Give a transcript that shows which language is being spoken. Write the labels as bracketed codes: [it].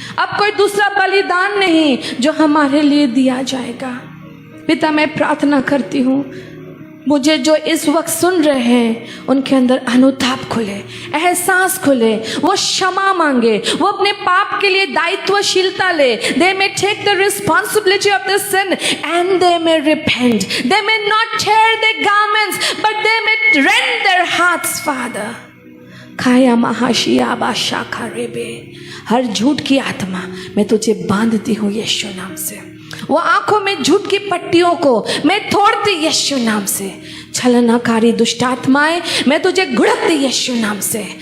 [hi] अब कोई दूसरा बलिदान नहीं जो हमारे लिए दिया जाएगा। पिता, मैं प्रार्थना करती हूँ, मुझे जो इस वक्त सुन रहे हैं उनके अंदर अनुताप खुले, एहसास खुले, वो क्षमा मांगे, वो अपने पाप के लिए दायित्वशीलता ले। [en] They may take the responsibility of the sin and they may repent. They may not tear their garments, but they may rend their hearts, Father. खाया महाशिया बाशा खारेबे। [hi] हर झूठ की आत्मा मैं तुझे बांधती हूँ यीशु नाम से। वो आंखों में झूठ की पट्टियों को मैं तोड़ती यीशु नाम से। छलनाकारी दुष्ट आत्माएं मैं तुझे घुड़कती यीशु नाम से।